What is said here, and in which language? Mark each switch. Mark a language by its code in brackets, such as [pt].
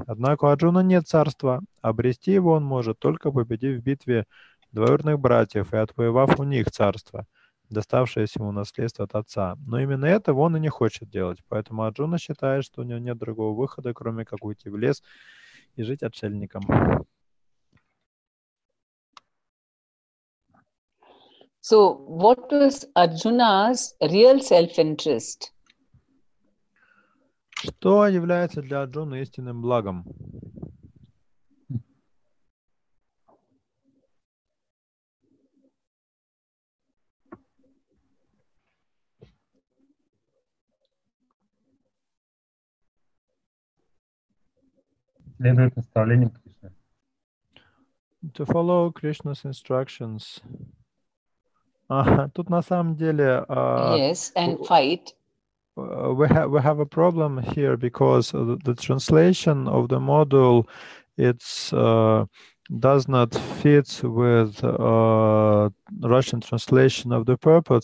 [ru] Однако у Арджуна нет царства, обрести его он может, только победив в битве двоюродных братьев и отвоевав у них царство, доставшееся ему наследство от отца. Но именно этого он и не хочет делать, поэтому Арджуна считает, что у него нет другого выхода, кроме как уйти в лес и жить отшельником. [en] So, what was Arjuna's real self-interest? [ru] Что является для Арджуны истинным благом? Следует наставлениям Кришны. [en] To follow Krishna's instructions. [ru] Тут на самом деле [en] Yes, and fight. We have a problem here because the translation of the module does not fit with Russian translation of the purport.